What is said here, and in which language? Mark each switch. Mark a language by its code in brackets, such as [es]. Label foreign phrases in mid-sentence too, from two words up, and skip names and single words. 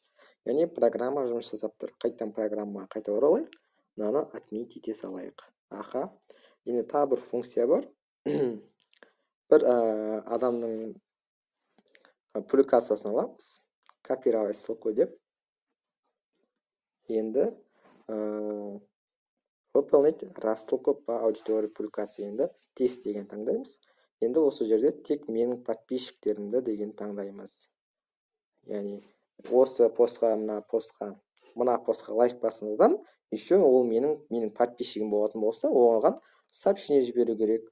[kk] Яғни программа жұмыс жасап тұр. Қайтадан программаға қайта оралайық. Мынаны отмент ете салайық. Аха. Енді тағы бір функция бар. Бір адамның публикациясын аламыз. [ru] Копировать ссылку деп. Енді выполнить рассылку по аудитории публикации. [kk] Енді тест деген таңдаймыз. Енді осы жерде тек менің подписчиктерімді деген таңдаймыз. Яғни осы постқа, мына постқа лайк басқан адам, еще ол менің подписчигім болатын болса, оған сообщение жіберу керек.